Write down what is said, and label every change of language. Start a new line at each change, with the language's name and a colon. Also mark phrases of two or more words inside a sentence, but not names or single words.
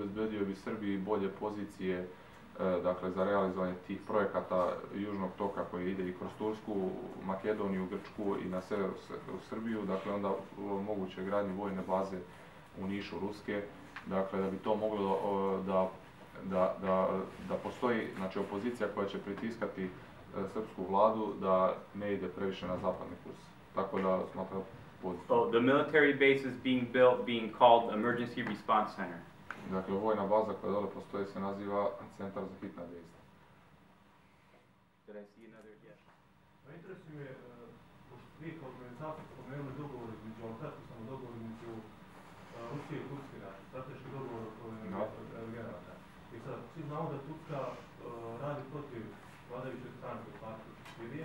Serbian: obezbedio bi Srbiji bolje pozicije, dakle, za realizovanje tih projekata Južnog toka koji ide i kroz Tursku, Makedoniju, Grčku i na sever u Srbiju, dakle onda moguće gradnje vojne baze u Nišu ruske, dakle da bi to moglo da postoji, znači, opozicija koja će pritiskati srpsku vladu da ne ide previše na zapadni kurs. Tako da smatram pozitivno.
English: Oh, the military base is being called Emergency Response Center.
Serbian: Dakle, vojna baza koja dole postoji se naziva Centar za hitna dejstva.
English: Did I see another? Yes.
Serbian: Pa interesuje me, vi kao organizator spomenuli dogovor između, dogovor između Rusije i Turske, strateški dogovor oko energenata. I sad, svi znamo da Turska radi protiv vladajuće stranke partije Sirije.